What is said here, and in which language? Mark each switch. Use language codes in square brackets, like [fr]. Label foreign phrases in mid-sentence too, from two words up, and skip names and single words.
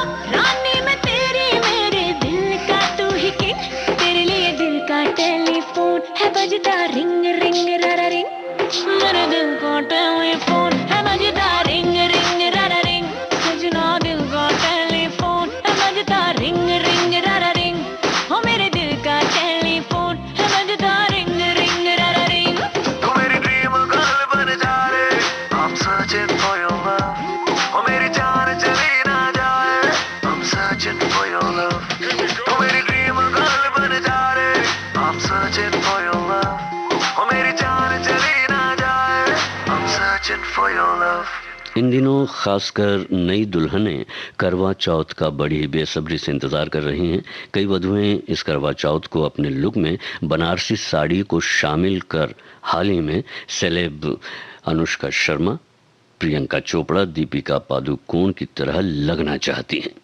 [hi] रानी मैं तेरी, मेरे दिल का तू ही किंग, तेरे लिए दिल का टेलीफोन है बजता [en] ring ring [hi] रारा रिंग, मेरे दिल का टेलीफोन है बजता [en] ring ring [hi] रारा रिंग, सजना दिल का टेलीफोन है बजता [en] ring ring [hi] रारा रिंग, हो मेरे दिल का टेलीफोन है बजता [en] ring ring [hi] रारा रिंग। तू मेरी [en] dream girl [hi] बन जा रे, [en] I'm searching for your love. [hi] ओ मेरी जान चली ना जाए, [en] I'm searching for your love. [hi] तू मेरी [en] dream girl [hi] बन जा रे, [en] I'm searching for your love. [hi] ओ मेरी जान चली ना जाए, [en] I'm searching for your love. [hi] इन दिनों खासकर नई दुल्हनें करवा चौथ का बड़ी बेसब्री से इंतजार कर रही हैं। कई वधुएं इस करवा चौथ को अपने लुक में बनारसी साड़ी को शामिल कर हाल ही में सेलेब अनुष्का शर्मा, प्रियंका चोपड़ा, दीपिका पादुकोण की तरह लगना चाहती हैं।